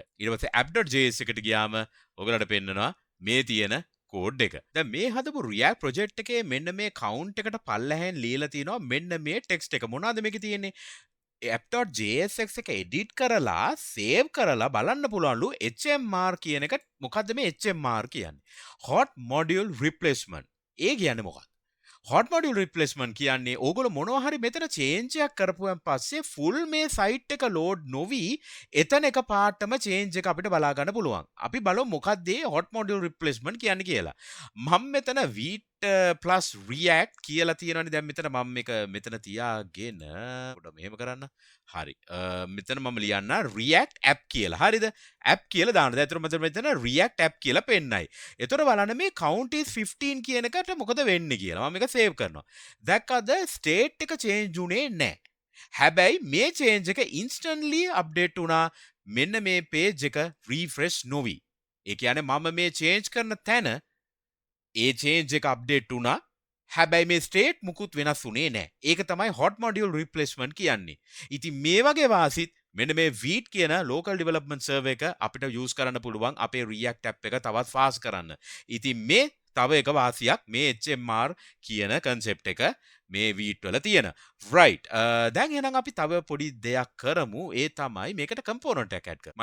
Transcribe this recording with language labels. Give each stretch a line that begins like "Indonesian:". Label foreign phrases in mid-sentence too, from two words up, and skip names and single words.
Sinhala: ඊට පස්සේ app.js එකට ගියාම ඔයගලට පෙන්නනවා මේ තියෙන කෝඩ් එක. දැන් මේ හදපු React project එකේ මෙන්න මේ count එකට පල්ලෙහෙන් ලියලා තිනවා මෙන්න මේ text එක. මොනවද මේකේ තියෙන්නේ? app.jsx එක edit කරලා save කරලා බලන්න පුළුවන්ලු HMR කියන එක මොකද්ද මේ HMR කියන්නේ
English: hot module replacement
Sinhala: ඒ කියන්නේ මොකක්ද
English: hot module replacement
Sinhala: කියන්නේ ඕගොල්ලෝ මොනවා හරි මෙතන change එකක් කරපුවන් පස්සේ full මේ site එක load නොවි එතන එක පාටම change එක අපිට බලා ගන්න පුළුවන් අපි බලමු මොකක්ද මේ
English: hot module replacement
Sinhala: කියන්නේ කියලා මම මෙතන Vite plus React කියලා තියෙනවනේ දැන් මෙතන මම මේක මෙතන තියාගෙන පොඩ්ඩක් මෙහෙම කරන්න. හරි. මෙතන මම ලියන්න React app කියලා. හරිද? app කියලා දාන්න. දැන් අතන මෙතන React app කියලා පෙන්නයි. එතකොට බලන්න මේ
English: count is 15
Sinhala: කියන එකට මොකද වෙන්නේ කියලා. මම මේක save කරනවා. දැක්කද state එක change උනේ නැහැ. හැබැයි මේ change එක instantly update වුණා. මෙන්න මේ page එක refresh නොවි. ඒ කියන්නේ මම මේ change කරන තැන ඒ change එක update වුණා. හැබැයි මේ state මුකුත් වෙනස් වුණේ නැහැ. ඒක තමයි
English: hot module replacement
Sinhala: කියන්නේ. ඉතින් මේ වගේ වාසිත් මෙන්න මේ Vite කියන
English: local development server
Sinhala: එක අපිට use කරන්න පුළුවන් අපේ React app එක තවත් fast කරන්න. ඉතින් මේ තව එක වාසියක් මේ HMR කියන concept එක මේ Vite වල තියෙන. right. දැන් එහෙනම් අපි තව පොඩි දෙයක් කරමු. ඒ තමයි මේකට component එකක් add කරන්න.